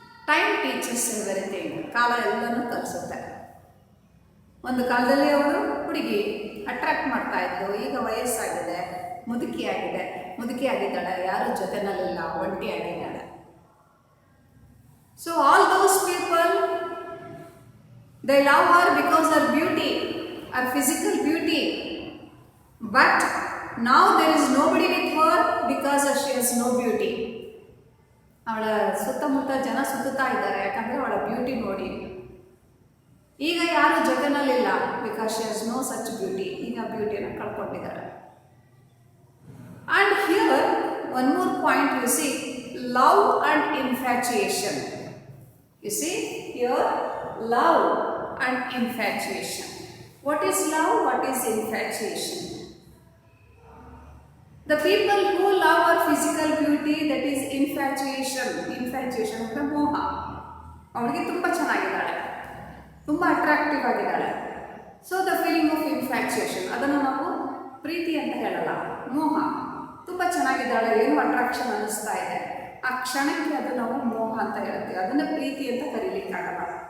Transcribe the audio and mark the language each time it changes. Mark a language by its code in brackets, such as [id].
[en] Time teachers everything. [kn] ಕಾಲ ಎಲ್ಲನೂ ಕಲಿಸುತ್ತೆ. ಒಂದು ಕಾಲದಲ್ಲಿ ಅವಳು ಹುಡುಗಿ ಅಟ್ರಾಕ್ಟ್ ಮಾಡ್ತಾ ಇದ್ಲು, ಈಗ ವಯಸ್ಸಾಗಿದೆ, ಮುದುಕಿ ಆಗಿದ್ದಾಳೆ, ಯಾರು ಜೊತೆನಲ್ಲಿಲ್ಲ, ಒಂಟಿ ಆಗಿದ್ದಾಳೆ. [en] So all those people, they love her because her beauty, her physical beauty, but now there is nobody with her because she has no beauty. [kn] ಅವಳ ಸುತ್ತಮುತ್ತ ಜನ ಸುತ್ತಾ ಇದ್ದಾರೆ, ಯಾಕಂದರೆ ಅವಳ ಬ್ಯೂಟಿ ನೋಡಿ. ಈಗ ಯಾರು ಜೊತೆನಲ್ಲಿಲ್ಲ, [en] Because she has no such beauty. [kn] ಈಗ ಬ್ಯೂಟಿನ ಕಳ್ಕೊಂಡಿದ್ದಾರೆ. [en] And here one more point you see, love and infatuation. You see here love and infatuation. What is love? What is infatuation? The people who love our physical beauty, that is infatuation. [kn] Infatuation ಅಂದರೆ ಮೋಹ. ಅವಳಿಗೆ ತುಂಬ ಚೆನ್ನಾಗಿದ್ದಾಳೆ, ತುಂಬ attractive ಆಗಿದ್ದಾಳೆ. [en] so the feeling of infatuation, [kn] ಅದನ್ನು ನಾವು ಪ್ರೀತಿ ಅಂತ ಹೇಳಲ್ಲ, ಮೋಹ. ತುಂಬ ಚೆನ್ನಾಗಿದ್ದಾಳೆ, ಏನು ಅಟ್ರಾಕ್ಷನ್ ಅನ್ನಿಸ್ತಾ ಇದೆ, ಆ ಕ್ಷಣಕ್ಕೆ ಅದು ನಾವು ಮೋಹ ಅಂತ ಹೇಳ್ತೀವಿ, ಅದನ್ನು ಪ್ರೀತಿ ಅಂತ ಕರೀಲಿಕ್ಕಾಗಲ್ಲ.